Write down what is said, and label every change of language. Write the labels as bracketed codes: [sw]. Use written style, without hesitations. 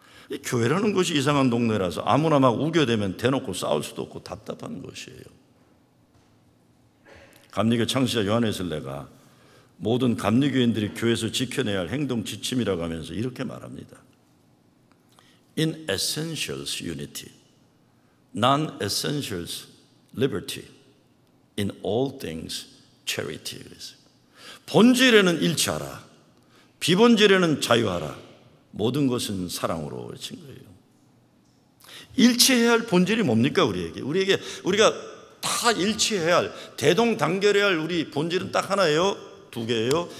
[ko] 이 교회라는 것이 이상한 동네라서 아무나 막 우겨대면 대놓고 싸울 수도 없고 답답한 것이에요. 감리교 창시자 요한의 설례가 모든 감리교인들이 교회에서 지켜내야 할 행동 지침이라고 하면서 이렇게 말합니다. [en] In essentials unity, non-essentials liberty, in all things charity. [ko] 본질에는 일치하라, 비본질에는 자유하라, 모든 것은 사랑으로 외친 거예요. 일치해야 할 본질이 뭡니까? 우리가 다 일치해야 할, 대동단결해야 할 우리 본질은 딱 하나예요. 두 개예요.